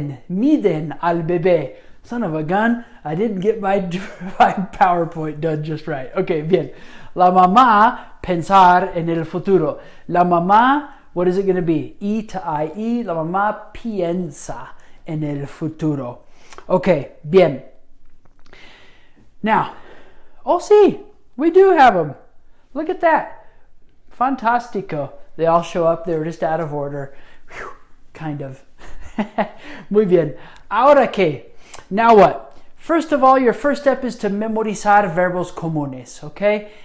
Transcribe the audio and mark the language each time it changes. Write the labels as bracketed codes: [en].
[es] Miden al bebé. [en] Son of a gun, I didn't get my PowerPoint done just right. Okay, bien. [es] La mamá pensar en el futuro. [en] La mamá, what is it going to be? E to IE. [es] La mamá piensa en el futuro. [en] Okay, bien. Now, oh, see, we do have them. Look at that. Fantastico. They all show up. They're just out of order. Whew, kind of. [es] Muy bien. Ahora que. [en] Now what? First of all, your first step is to [es] memorizar verbos comunes, [en] okay?